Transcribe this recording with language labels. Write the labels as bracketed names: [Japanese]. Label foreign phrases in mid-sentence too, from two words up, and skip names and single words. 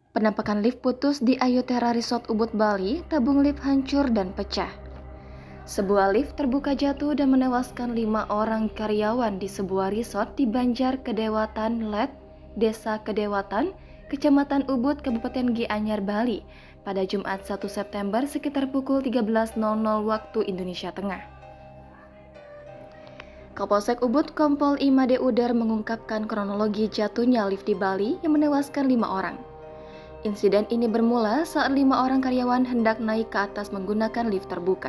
[Indonesian] Penampakan lift putus di Ayutthaya Resort Ubud, Bali, tabung lift hancur dan pecah. Sebuah lift terbuka jatuh dan menewaskan 5 orang karyawan di sebuah resort di Banjar Kedewatan Let, Desa Kedewatan, Kecamatan Ubud, Kabupaten Gianyar, Bali, pada Jumat 1 September sekitar pukul 13.00 waktu Indonesia Tengah. Kapolsek Ubud Kompol Imade Udar mengungkapkan kronologi jatuhnya lift di Bali yang menewaskan 5 orang. Insiden ini bermula saat 5 orang karyawan hendak naik ke atas menggunakan lift terbuka.